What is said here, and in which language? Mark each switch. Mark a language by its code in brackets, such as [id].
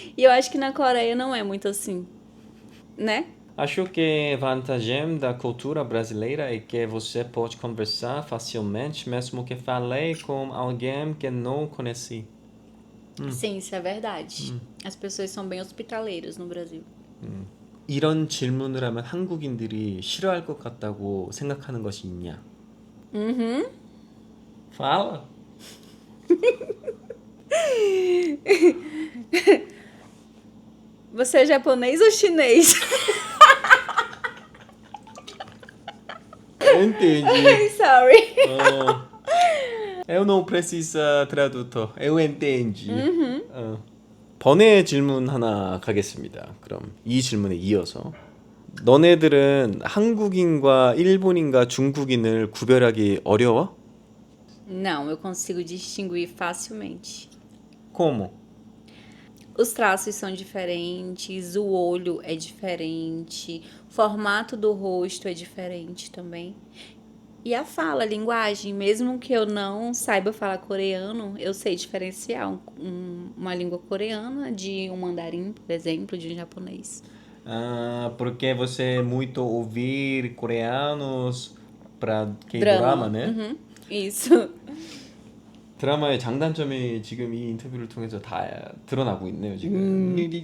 [pt] E eu acho que na Coreia não é muito assim, né? Acho que a vantagem da cultura brasileira é que você pode conversar facilmente, mesmo que fale com alguém que não conhece. Sim, isso é verdade. As pessoas são bem hospitaleiras no Brasil. [ko] 이런 질문을 하면 한국인들이 싫어할 것 같다고 생각하는 것이 있냐? [pt] Fala. Você é japonês ou chinês? Eu entendi. [en] Sorry. [pt] Eu não preciso tradutor. Eu entendi. [ko] 번외 질문 하나 가겠습니다. 그럼 이 질문에 이어서 너네들은 한국인과 일본인과 중국인을 구별하기 어려워? [pt] Não, eu consigo distinguir facilmente. Como? Os traços são diferentes, o olho é diferente, o formato do rosto é diferente também. E a fala, a linguagem, mesmo que eu não saiba falar coreano, eu sei diferenciar uma língua coreana de um mandarim, por exemplo, de um japonês. Ah, porque você muito ouvir coreanos para Drama. K-drama, né? Isso. [ko] 드라마의 장단점이 지금 이 인터뷰를 통해서 다 드러나고 있네요, 지금.